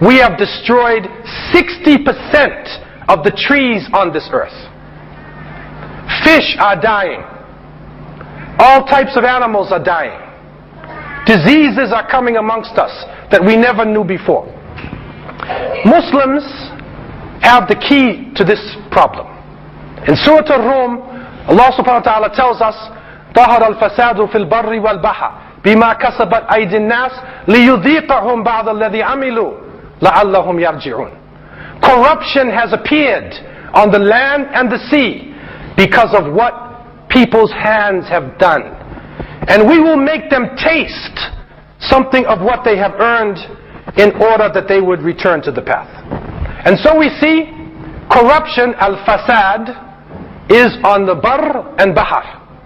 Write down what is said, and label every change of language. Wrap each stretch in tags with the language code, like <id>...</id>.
<en>We have destroyed 60% of the trees on this earth. Fish are dying. All types of animals are dying. Diseases are coming amongst us that we never knew before. Muslims have the key to this problem. In Surah Al-Rum, Allah subhanahu wa ta'ala tells us,</en> <ar>ظهر الفساد في البر والبحر بما كسبت أيدي الناس ليذيقهم بعض الذي عملوا لعلهم يرجعون.</ar> <en>Corruption has appeared on the land and the sea because of what people's hands have done. And we will make them taste something of what they have earned in order that they would return to the path. And so we see corruption, al-fasad, is on the bar and bahar.</en>